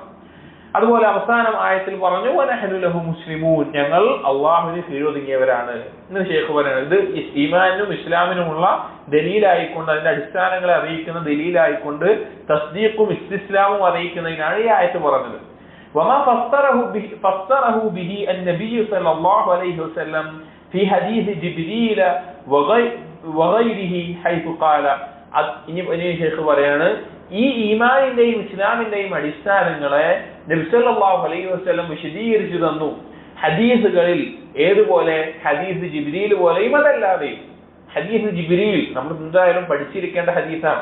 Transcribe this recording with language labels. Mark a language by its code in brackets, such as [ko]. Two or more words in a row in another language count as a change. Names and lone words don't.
[ml] അതുപോലെ അവസാനം ആയത്തിൽ പറഞ്ഞു [ar] ونحن له مسلمون, [ml] ഞങ്ങൾ അള്ളാഹുവിന് കീഴൊതുങ്ങിയവരാണ് എന്ന് ശേഖ് പറയുന്നത്. ഇത് ഈമാനും ഇസ്ലാമിനുമുള്ള ദലീലായിക്കൊണ്ട്, അതിന്റെ അടിസ്ഥാനങ്ങളെ അറിയിക്കുന്ന ദലീലായിക്കൊണ്ട് തസ്ദീഖും ഇസ്തിസ്ലാമും അറിയിക്കുന്നതിനാണ് ഈ ആയത്ത് പറഞ്ഞത്. [ar] وما فسره به النبي صلى الله عليه وسلم في حديث جبريل وغيره حيث قال. [ml] ഇനി ശേഖ് പറയാണ്, ഈ ഈമാനിന്റെയും ഇസ്ലാമിന്റെയും അടിസ്ഥാനങ്ങളെ നബി [ar] صلى الله عليه وسلم [ml] വിശദീകരിച്ചു തന്നു ഹദീസുകളിൽ. ഏതുപോലെ? ഹദീസ് ജിബ്രീൽ പോലെയും അതല്ലാതെയും. ഹദീസ് ജിബ്രീൽ നമ്മൾ എന്തായാലും പഠിച്ചിരിക്കേണ്ട ഹദീസാണ്.